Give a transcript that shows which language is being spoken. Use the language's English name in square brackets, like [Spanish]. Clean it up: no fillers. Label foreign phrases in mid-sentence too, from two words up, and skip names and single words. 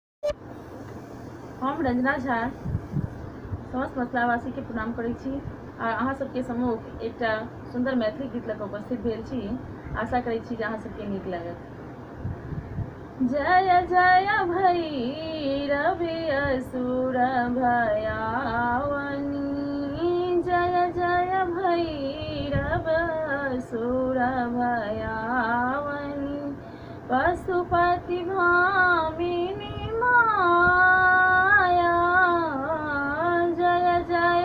[Maithili] हम रंजना झा समस्त मसलावासी के प्रणाम करै छी आ अहाँ सबके सम्मुख एकटा सुंदर मैथिली गीत लऽ कऽ उपस्थित भेल छी। आशा करै छी जे अहाँ सबके नीक लागत। जय जय भैरवी असुर भयावनी, जय जय भैरव असुर भयावनी, पशुपति भामिनी माया, जय जय